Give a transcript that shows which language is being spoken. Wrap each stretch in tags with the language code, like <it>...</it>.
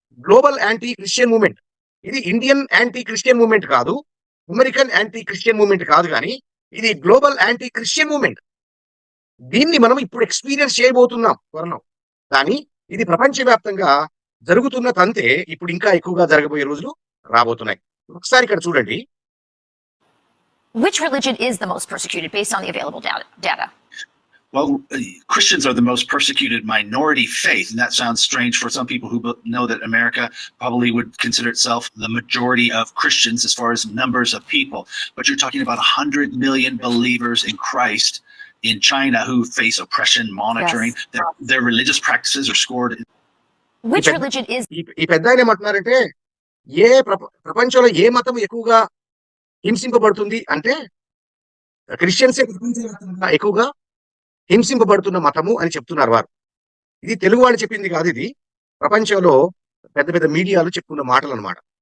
<te>Global anti Christian movement. ఇది Indian anti Christian movement కాదు, American anti Christian movement కాదు, కానీ ఇది గ్లోబల్ యాంటీ క్రిస్టియన్ మూవ్మెంట్. దీన్ని మనం ఇప్పుడు ఎక్స్పీరియన్స్ చేయబోతున్నాం త్వరలో. కానీ ఇది ప్రపంచవ్యాప్తంగా జరుగుతున్న తంతే ఇప్పుడు ఇంకా ఎక్కువగా జరగబోయే రోజులు రాబోతున్నాయి. ఒకసారి ఇక్కడ చూడండి,</te> <en>Which religion is the most persecuted based on the available data? Well, Christians are the most persecuted minority faith, and that sounds strange for some people who know that America probably would consider itself the majority of Christians as far as numbers of people. But you're talking about 100 million believers in Christ in China who face oppression, monitoring. Yes. Their religious practices are scored. Which Depend- religion is</en> <te>ఈ పెద్ద ఆయన ఏమంటున్నారంటే ప్రపంచంలో ఏ మతం ఎక్కువగా హింసింపబడుతుంది అంటే క్రిస్టియన్సే ప్రపంచవ్యాప్తంగా ఎక్కువగా హింసింపబడుతున్న మతము అని చెప్తున్నారు వారు. ఇది తెలుగు వాళ్ళు చెప్పింది కాదు, ఇది ప్రపంచంలో పెద్ద పెద్ద మీడియాలు చెప్పుకున్న మాటలు అన్నమాట.</te>